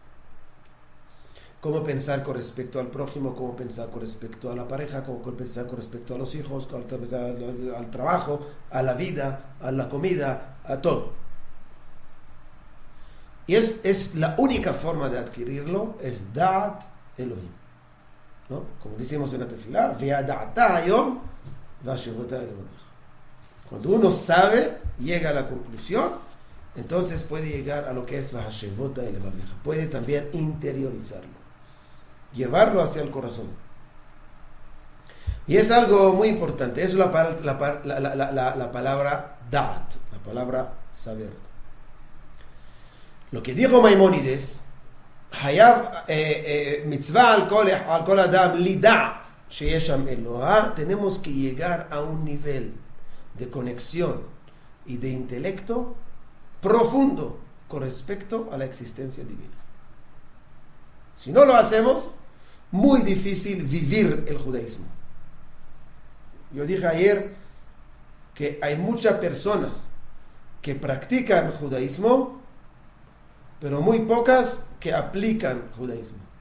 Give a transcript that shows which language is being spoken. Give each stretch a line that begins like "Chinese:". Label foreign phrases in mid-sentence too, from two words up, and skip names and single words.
Spanish: Cómo pensar con respecto al prójimo, cómo pensar con respecto a la pareja, cómo pensar con respecto a los hijos, al trabajo, a la vida, a la comida, a todo. Y es la única forma de adquirirlo, es
Hebrew: דעת אלהים,
Spanish: ¿no? Como decimos en la tefilá,
Hebrew: וידעת היום והשבת אל לבבך.
Spanish: Cuando uno sabe, llega a la conclusión, entonces puede llegar a lo que es
Hebrew: והשבת אל לבבך.
Spanish: Puede también interiorizarlo, llevarlo hacia el corazón. Y es algo muy importante. Es la palabra Da'at, la palabra saber. Lo que dijo Maimónides,
Hebrew: חייב מצוה על כל אדם לידע שיש שם אלוה,
Spanish: tenemos que llegar a un nivel de conexión y de intelecto profundo con respecto a la existencia divina. Si no lo hacemos, muy difícil vivir el judaísmo. Yo dije ayer que hay muchas personas que practican judaísmo, pero muy pocas que aplican judaísmo.